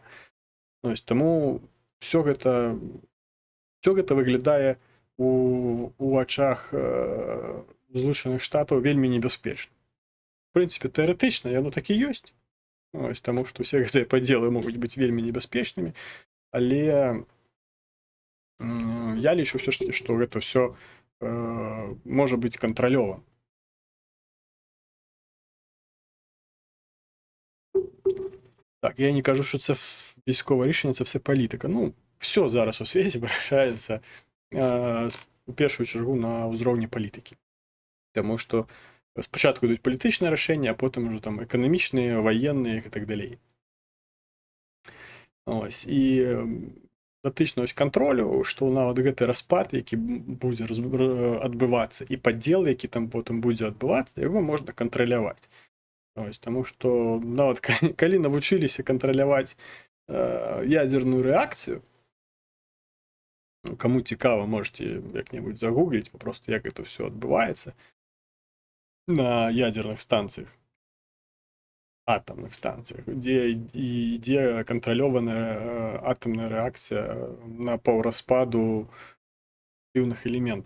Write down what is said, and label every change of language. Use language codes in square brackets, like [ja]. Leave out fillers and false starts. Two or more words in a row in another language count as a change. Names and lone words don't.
[be] Таму все гэта выглядае у ачах Злучаных Штатаў вельмі небяспечна. В прынцыпе, тэарэтычна яно так і ёсць, таму што ўсе гэтыя падзелы могуць быць вельмі небяспечнымі, але я лічу ўсё ж такі, што гэта ўсё можа быць кантралёвым. [uk] Так, я не кажу, що це військове рішення, це все політика. Все зараз у світі вирішається у першу чергу на узровні політики. Тому що спочатку йдуть політичні рішення, а потім вже там економічні, воєнні і так далі. [be] І датычна кантролю, што нават гэты распад, які будзе адбывацца, і падзел, які там потым будзе адбывацца, яго можна кантраляваць. Таму што нават калі навучыліся кантраляваць ядзерную рэакцыю, каму цікава, можете як-небудзь загугліць просто, як это все адбываецца на ядерных станцыях, атомных станцыях, дзе ідзе кантралёваная атомная рэакцыя на паўраспаду актыўных элементаў.